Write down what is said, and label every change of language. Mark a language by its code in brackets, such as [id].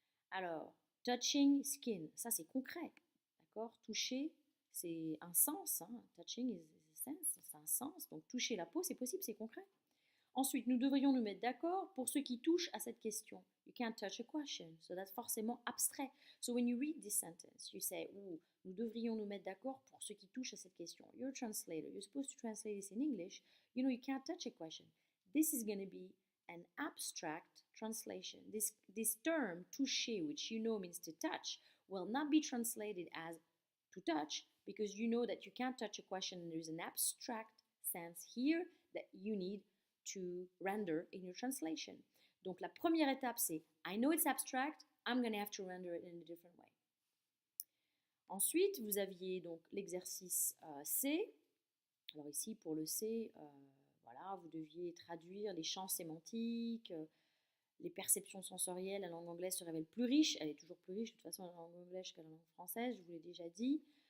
[fr] Alors, [en] touching skin, [fr] ça c'est concret, d'accord? Toucher, c'est un sens, hein? [en] Touching is a sense, [fr] c'est un sens, donc toucher la peau, c'est possible, c'est concret. Ensuite, nous devrions nous mettre d'accord pour ce qui touche à cette question. [en] You can't touch a question, so that's [fr] forcément abstrait. [en] So when you read this sentence, you say, [fr] nous devrions nous mettre d'accord pour ce qui touche à cette question. [en] You're a translator, you're supposed to translate this in English. You know, you can't touch a question. This is going to be an abstract translation. This term, toucher, which you know means to touch, will not be translated as to touch, because you know that you can't touch a question, and there's an abstract sense here that you need to render in your translation. [fr] Donc la première étape, c'est [en] I know it's abstract, I'm going to have to render it in a different way. [fr] Ensuite, vous aviez donc l'exercice C. Alors ici, pour le C, voilà, vous deviez traduire les champs sémantiques, les perceptions sensorielles. La langue anglaise se révèle plus riche, elle est toujours plus riche de toute façon la langue anglaise que la langue française, je vous l'ai déjà dit.